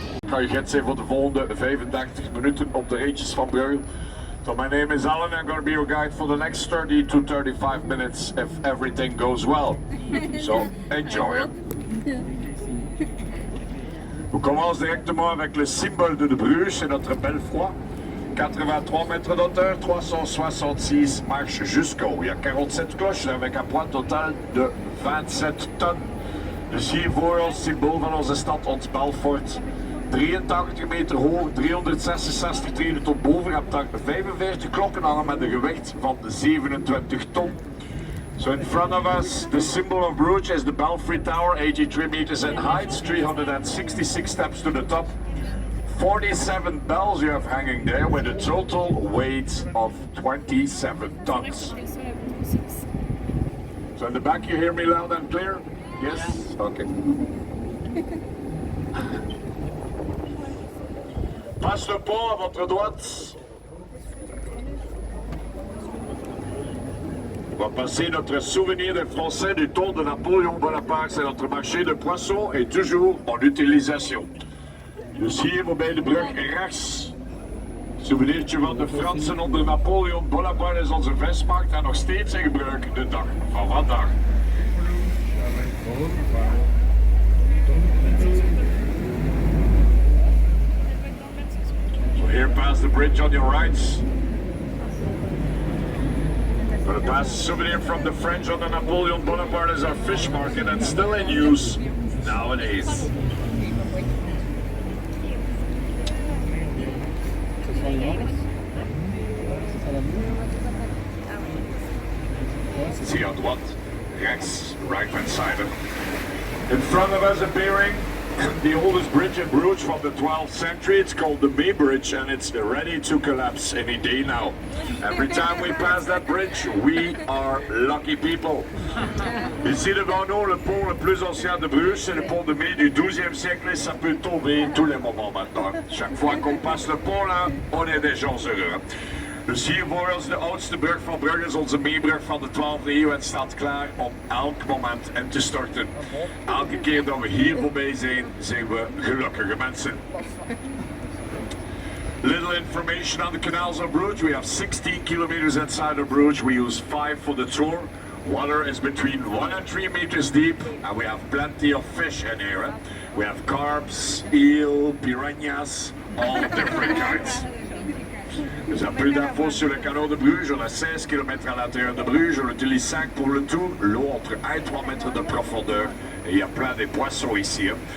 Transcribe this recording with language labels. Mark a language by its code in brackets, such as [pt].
[nl] Target zijn voor de volgende 85 minuten op de ritjes van Bruges. [en] So my name is Alan. I'm going to be your guide for the next 30 to 35 minutes if everything goes well. So enjoy it. [fr] On commence directement avec le symbole de Bruges, c'est notre Belfry. 83 mètres d'auteur, 366 marches jusqu'au. Il y a 47 cloches avec un poids total de 27 tonnes. [nl] Dus hier voor ons symbool van onze stad, ons Belfort. 83 meter hoog, 366 treden tot boven. Je hebt daar 45 klokken hangen met een gewicht van 27 ton. [en] So in front of us, the symbol of Bruges is the Belfry Tower, 83 meters in height, 366 steps to the top. 47 bells you have hanging there with a total weight of 27 tons. So in the back you hear me loud and clear? Yes? Okay. [fr] Passe le pont à votre droite. On va passer notre souvenir des Français du tour de Napoléon Bonaparte. C'est notre marché de poissons et toujours en utilisation. [nl] Dus hier voorbij de brug rechts. Souvenirtje van de Fransen onder Napoleon Bonaparte is onze vismarkt en nog steeds in gebruik de dag van vandaag. [en] So here past the bridge on your right. Going to pass a souvenir from the French on the Napoleon Bonaparte is our fish market and still in use nowadays. See [fr] à droite, [nl] rechts, [en] right hand side. In front of us appearing the oldest bridge in Bruges from the 12th century. It's called the Bay Bridge and it's ready to collapse any day now. Every time we pass that bridge, we are lucky people. [fr] Ici devant nous, le pont le plus ancien de Bruges, c'est le pont de mai du 12e siècle et ça peut tomber tous les moments maintenant. Chaque fois qu'on passe le pont là, on est des gens heureux. [nl] Dus hier voor ons de oudste brug van Brugge is onze meebrug van de 12e eeuw en staat klaar om elk moment in te storten. Elke keer dat we hier voorbij zijn, zijn we gelukkige mensen. [en] Little information on the canals of Bruges. We have 16 kilometers inside of Bruges. We use 5 for the tour. Water is between 1 and 3 meters deep and we have plenty of fish in here. We have carps, eel, piranhas, all different kinds. [fr] Dus un peu d'infos sur le canal de Bruges. On a 16 km à l'intérieur de Bruges. On utilise 5 pour le tour. L'eau entre 1 et 3 mètres de profondeur. Et il y a plein de poissons ici.